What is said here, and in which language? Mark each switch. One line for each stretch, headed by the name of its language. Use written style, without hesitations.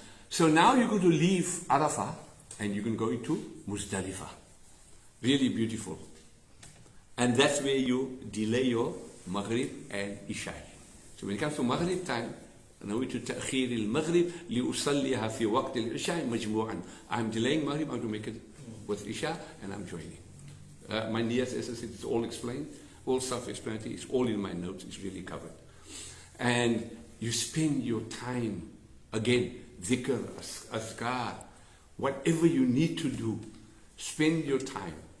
English: So now you're going to leave Arafah and you're going to go into Muzdalifah. Really beautiful. And that's where you delay your Maghrib and Isha. So when it comes to Maghrib time,
Arabic: نويت تأخير المغرب لأصليها في وقت العشاء مجموعا.
English: I'm delaying Maghrib, I'm going to make it with Isha and I'm joining. My niyas, as I said, it's all explained, all self-explanatory, it's all in my notes, it's really covered. And you spend your time, again, dhikr, azkar, whatever you need to do, spend your time.